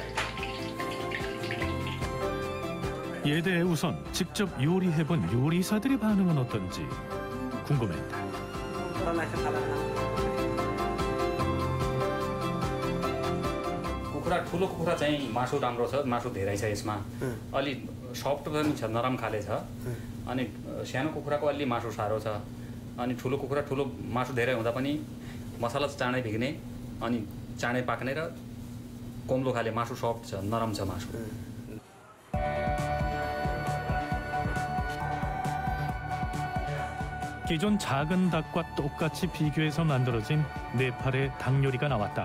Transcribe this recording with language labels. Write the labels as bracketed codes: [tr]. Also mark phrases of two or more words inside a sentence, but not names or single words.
[ko] 이에 대해 우선 직접 요리해본 요리사들의 반응은 어떤지 궁금했다. [ne] ठुलो कुखुरा चाहिँ मासु राम्रो छ, मासु धेरै छ यसमा। अलि सफ्ट पनि छ, नरम खाले छ। अनि सानो कुखुराको अलि मासु साह्रो छ। अनि ठुलो कुखुरा ठुलो मासु धेरै हुँदा पनि मसला चाँडै भिग्ने अनि चाँडै पाक्ने र कोम्लो खाले मासु सफ्ट छ, नरम छ मासु। [ko] 기존 작은 닭과 똑같이 비교해서 만들어진 네팔의 닭 요리가 나왔다.